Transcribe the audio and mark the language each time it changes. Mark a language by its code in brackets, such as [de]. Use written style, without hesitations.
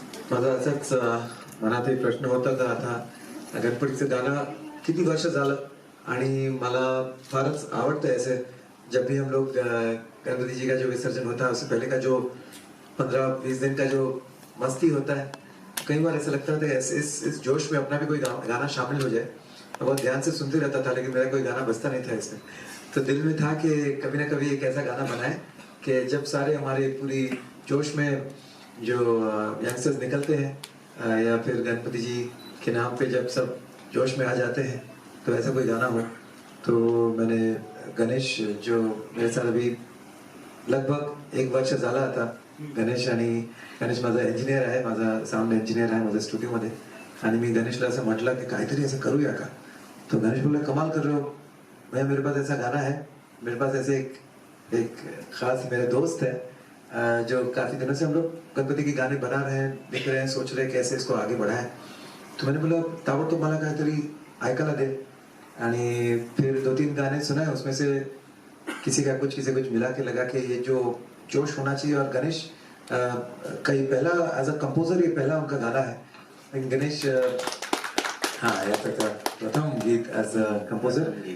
[mr] माझा असाच मनात एक प्रश्न होता का आता गणपतीचं गाणं किती वर्ष झालं आणि मला फारच आवडतं [hi] है ऐसे. जब भी हम लोग गणपति जी का जो विसर्जन होता है उससे पहले का जो 15-20 दिन का जो मस्ती होता है, कई बार ऐसा लगता था इस जोश में अपना भी कोई गाना शामिल हो जाए. मैं बहुत ध्यान से सुनते रहता था लेकिन मेरा कोई गाना बजता नहीं था इसमें. तो दिल में था कि कभी ना कभी एक ऐसा गाना बनाए कि जब सारे हमारे पूरी जोश में जो यंगस्टर्स निकलते हैं या फिर गणपति जी के नाम पे जब सब जोश में आ जाते हैं तो ऐसा कोई गाना हो. तो मैंने गणेश जो मेरे साथ अभी लगभग 1 वर्ष [mr] झाला आता. गणेश माझा इंजिनियर आहे, माझा साऊंड इंजिनियर आहे माझ्या स्टुडिओमध्ये. आणि मी गणेशला असं म्हटलं की काहीतरी असं करूया का. [hi] तो गणेश बोला कमाल कर रहे हो, भैया मेरे पास ऐसा गाना है. मेरे पास ऐसे एक खास मेरे दोस्त है जो काफी दिनों से हम लोग गणपति के गाने बना रहे हैं, लिख रहे हैं, सोच रहे हैं कैसे इसको आगे बढ़ाएं. तो मैंने बोला [mr] ताबड़तोब मला काहीतरी ऐकायला दे. [hi] आणि फिर 2-3 गाने सुनाए, उसमें से किसी का कुछ मिला के लगा कि ये जो जोश होना चाहिए. और गणेश कई पहला एज अ कंपोजर ये पहला उनका गाना है. गणेश हाँ यार प्रथम गीत एज अ कंपोजर.